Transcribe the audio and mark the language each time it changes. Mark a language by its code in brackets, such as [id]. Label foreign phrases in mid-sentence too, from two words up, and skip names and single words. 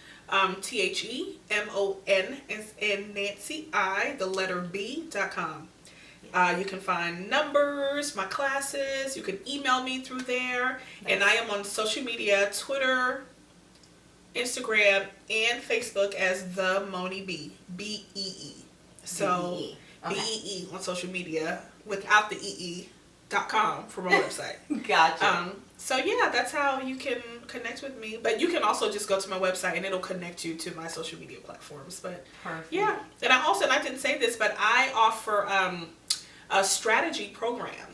[en] TheMon as in Nancy I, the letter B.com. You can find numbers, my classes. You can email me through there. Nice. And I am on social media, Twitter, Instagram, and Facebook as the Moni B. B-E-E. So B-E-E. Okay. B-E-E on social media without the EE.com for my website. Gotcha. So yeah, that's how you can connect with me. But you can also just go to my website and it'll connect you to my social media platforms. But perfect. Yeah, and I didn't say this, but I offer strategy programs.